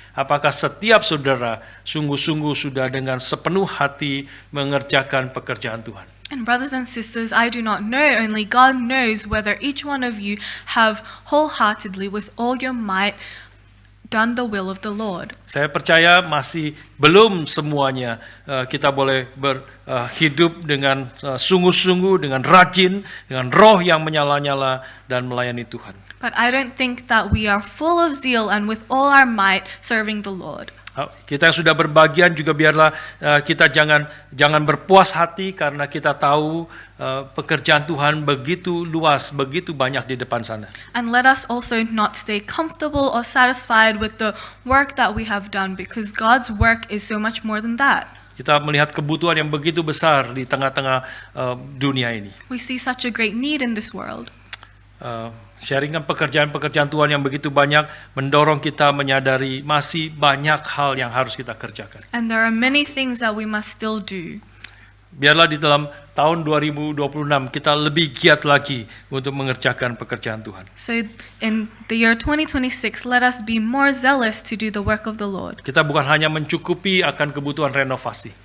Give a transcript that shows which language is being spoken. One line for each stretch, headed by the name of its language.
Indonesian: Apakah setiap saudara sungguh-sungguh sudah dengan sepenuh hati mengerjakan pekerjaan Tuhan.
English: And brothers and sisters, I do not know, only God knows whether each one of you have wholeheartedly, with all your might, done the will of the Lord.
Indonesian: Saya percaya masih belum semuanya kita boleh hidup dengan sungguh-sungguh, dengan rajin, dengan roh yang menyala-nyala dan melayani Tuhan.
English: But I don't think that we are full of zeal and with all our might serving the Lord.
Indonesian: Kita yang sudah berbagian juga biarlah kita jangan berpuas hati karena kita tahu pekerjaan Tuhan begitu luas, begitu banyak di depan sana.
English: And let us also not stay comfortable or satisfied with the work that we have done, because God's work is so much more than that.
Indonesian: Kita melihat kebutuhan yang begitu besar di tengah-tengah dunia ini.
English: We see such a great need in this world.
Indonesian: Sharingan pekerjaan-pekerjaan Tuhan yang begitu banyak mendorong kita menyadari masih banyak hal yang harus kita kerjakan.
English: And there are many things that we must still do.
Indonesian: Biarlah di dalam tahun 2026 kita lebih giat lagi untuk mengerjakan pekerjaan Tuhan.
English: So in the year 2026, let us be more zealous to do the work of the Lord.
Indonesian: Kita bukan hanya mencukupi akan kebutuhan renovasi,